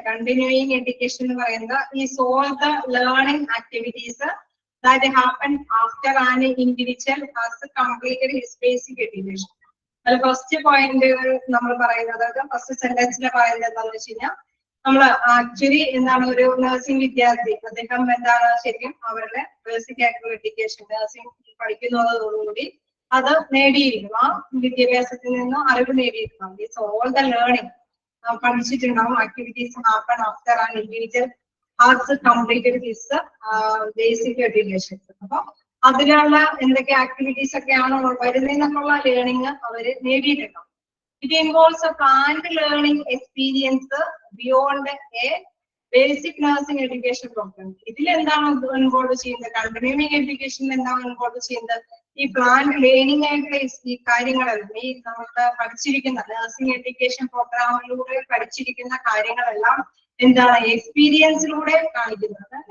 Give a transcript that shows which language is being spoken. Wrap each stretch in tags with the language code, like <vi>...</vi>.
<en>continuing education</en> <ml>എന്ന് പറയുന്നത്</ml> <en>Is all the learning activities that happen after an individual has completed his basic education.</en> <ml>അത് first point നമ്മൾ പറയുന്നത്, first സെന്റൻസിൽ പറയുന്നത് എന്താണെന്ന് വെച്ച് കഴിഞ്ഞാൽ, നമ്മൾ ആക്ച്വലി എന്താണ് ഒരു നഴ്സിംഗ് വിദ്യാർത്ഥി, അദ്ദേഹം എന്താണ് ശരിക്കും അവരുടെ ബേസിക് ആയിട്ടുള്ള എഡ്യൂക്കേഷൻ നഴ്സിംഗ് പഠിക്കുന്നതോടുകൂടി അത് നേടിയിരിക്കും, ആ വിദ്യാഭ്യാസത്തിൽ നിന്ന് അറിവ് നേടിയിരിക്കണം.</ml> <en>it's all the learning</en> <ml>പഠിച്ചിട്ടുണ്ടാവും.</ml> <en>Activities happen after an individual has completed his basic education.</en> <ml>അപ്പൊ അതിലുള്ള എന്തൊക്കെ ആക്ടിവിറ്റീസ് ഒക്കെയാണ് വരുന്നതെന്നുള്ള ലേണിംഗ് അവര് നേടിയിട്ടുണ്ടാവും.</ml> <en>It involves a planned learning experience beyond a basic nursing education program.</en> <ml>ഇതിൽ എന്താണ് ഇൻവോൾവ് ചെയ്യുന്നത്? കണ്ടിന്യൂയിങ് എഡ്യൂക്കേഷനിൽ എന്താണ് ഇൻവോൾവ് ചെയ്യുന്നത്? ഈ പ്ലാന്റ് ലേണിംഗ് ആയിട്ടുള്ള ഈ കാര്യങ്ങളെല്ലാം, ഈ നമ്മുടെ പഠിച്ചിരിക്കുന്ന നഴ്സിംഗ് എഡ്യൂക്കേഷൻ പ്രോഗ്രാമിലൂടെ പഠിച്ചിരിക്കുന്ന കാര്യങ്ങളെല്ലാം എന്താണ് എക്സ്പീരിയൻസിലൂടെ കാണിക്കുന്നത്.</ml>